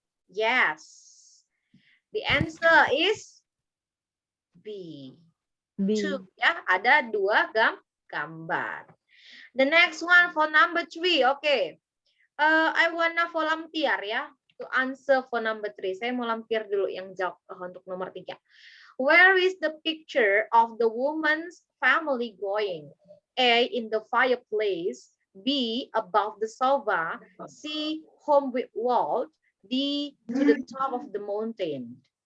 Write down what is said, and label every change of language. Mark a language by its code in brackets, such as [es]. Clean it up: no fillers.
[en] Yes. The answer is B. B. [id] 2, ya, ada 2 gambar. [en] The next one for number 3. Okay. I wanna volunteer ya to answer for number 3. [id] Saya mau lampir dulu yang jawab untuk nomor 3. [en] Where is the picture of the woman's family going? A, in the fireplace. B, above the sofa. C, home with wall. D, to the top of the mountain.